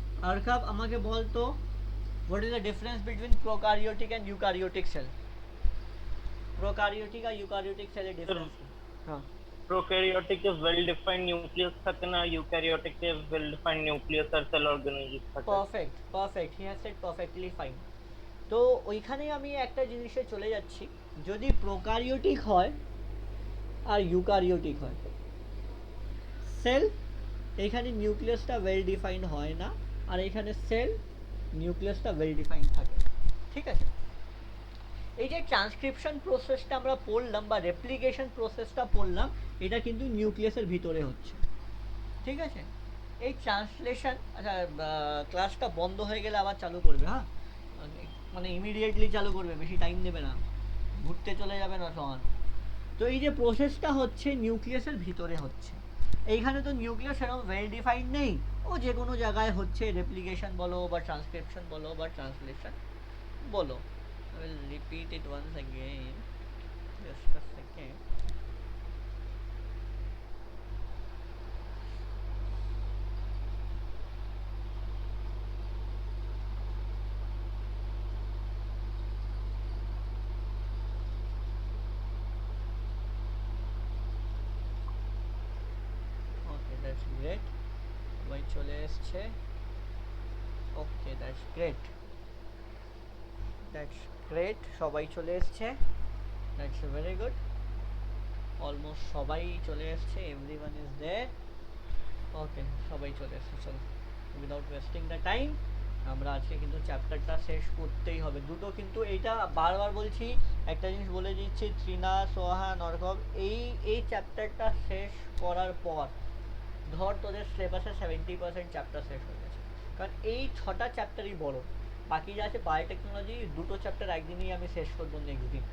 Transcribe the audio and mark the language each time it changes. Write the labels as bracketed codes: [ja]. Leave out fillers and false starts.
[bn] আরকাব আমাকে বল তো, [en] what is the difference between prokaryotic and eukaryotic cell? [bn] prokaryotic আর eukaryotic cell এর difference? হ্যাঁ, prokaryotic এ well defined nucleus থাকে না, ইউক্যারিওটিক এ well defined nucleus আর sell organism থাকে। Perfect, [en] He has said perfectly fine. [bn] তো ওইখানেই আমি একটা জিনিসে চলে যাচ্ছি, যদি প্রোকারিওটিক হয় আর ইউকারিওটিক হয়, সেল এখানে নিউক্লিয়াসটা ওয়েল ডিফাইন্ড হয় না, আর এখানে সেল নিউক্লিয়াসটা ওয়েল ডিফাইন্ড থাকে। ঠিক আছে, এই যে ট্রান্সক্রিপশন প্রসেসটা আমরা পড়লাম বা রেপ্লিকেশন প্রসেসটা পড়লাম, এটা কিন্তু নিউক্লিয়াসের ভিতরে হচ্ছে। ঠিক আছে, এই ট্রান্সলেশন, আচ্ছা ক্লাসটা বন্ধ হয়ে গেলে আবার চালু করবে, হ্যাঁ মানে ইমিডিয়েটলি চালু করবে, বেশি টাইম নেবে না, ঘুরতে চলে যাবে না সমান। তো এই যে প্রসেসটা হচ্ছে নিউক্লিয়াসের ভিতরে হচ্ছে, এইখানে তো নিউক্লিয়াস এরকম ওয়েল ডিফাইন্ড নেই, ও যে কোনো জায়গায় হচ্ছে, রেপ্লিকেশন বলো বা ট্রান্সক্রিপশন বলো বা ট্রান্সলেশন বলো। [en] I will repeat it once again, just a second. Okay, that's great. [bn] সবাই চলে এসছে। [en] Okay, that's great. That's great, [bn] সবাই চলে এসছে, [en] that's very good. [bn] অলমোস্ট সবাই চলে এসছে, [en] everyone is there. [bn] Okay, সবাই চলে এসছে, চলো [en] without wasting the time [bn] আমরা আজকে কিন্তু চ্যাপ্টারটা শেষ করতেই হবে। দুটো কিন্তু এইটা বারবার বলছি, একটা জিনিস বলে দিচ্ছি, ত্রিনা, সোহান, অর্ঘব, এই চ্যাপ্টারটা শেষ করার পর ধর তোদের সিলেবাসের 70% চ্যাপ্টার শেষ হয়ে গেছে, কারণ এই 6টা চ্যাপ্টারই বড়, বাকি যা আছে বায়োটেকনোলজি দুটো চ্যাপ্টার একদিনই আমি শেষ করবো, নেক্সট দিন।